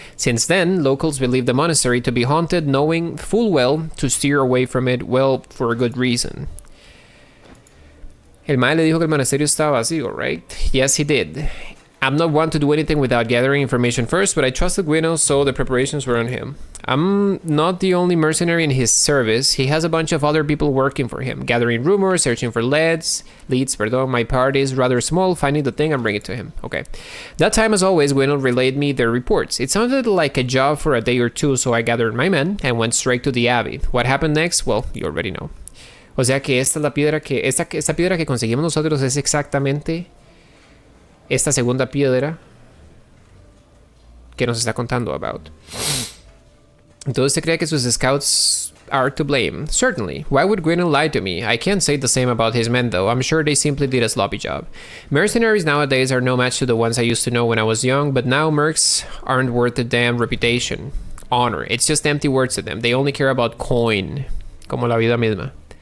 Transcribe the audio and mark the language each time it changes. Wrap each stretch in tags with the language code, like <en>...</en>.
<en>Since then, locals believe the monastery to be haunted, knowing full well to steer away from it, well, for a good reason.</en> <es>El mae le dijo que el monasterio estaba vacío, right?</es> <en>Yes, he did. I'm not one to do anything without gathering information first, but I trusted Gwinnell, so the preparations were on him. I'm not the only mercenary in his service. He has a bunch of other people working for him, gathering rumors, searching for leads. My part is rather small, finding the thing and bring it to him. Okay. That time, as always, Gwinnell relayed me their reports. It sounded like a job for a day or two, so I gathered my men and went straight to the abbey. What happened next? Well, you already know.</en> <es>O sea que esta piedra que conseguimos nosotros es exactamente esta segunda piedra que nos está contando about. Entonces, ¿se cree que sus scouts</es> <en>are to blame? Certainly. Why would Gwinnell lie to me? I can't say the same about his men, though. I'm sure they simply did a sloppy job. Mercenaries nowadays are no match to the ones I used to know when I was young, but now mercs aren't worth the damn reputation. Honor. It's just empty words to them. They only care about coin.</en> <es>Como la vida misma.</es>